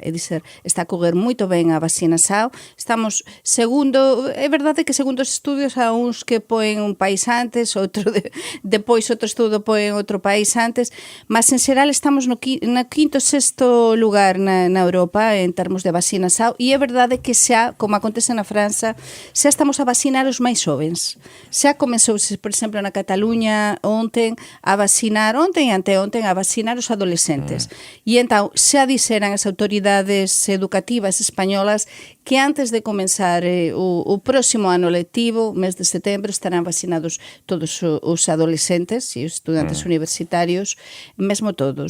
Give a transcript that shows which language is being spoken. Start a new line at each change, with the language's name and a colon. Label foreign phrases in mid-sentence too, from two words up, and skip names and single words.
Portuguese: É dizer, está a correr muito bem a vacinação. Estamos, é verdade que segundo os estudios há uns que põem um país antes, depois outro estudo põe outro país antes, mas em geral estamos no quinto, sexto lugar na Europa em termos de vacinação e é verdade que xa, como acontece na França,
Galician: xa estamos a vacinar os máis jovens. Xa comezou, por exemplo, na Cataluña ontem e anteontem a vacinar os adolescentes. E então, xa dixeran as autoridades educativas españolas que antes de comenzar o próximo ano lectivo, mes de setembro, estarán vacinados todos os adolescentes e os estudantes universitarios, mesmo todos.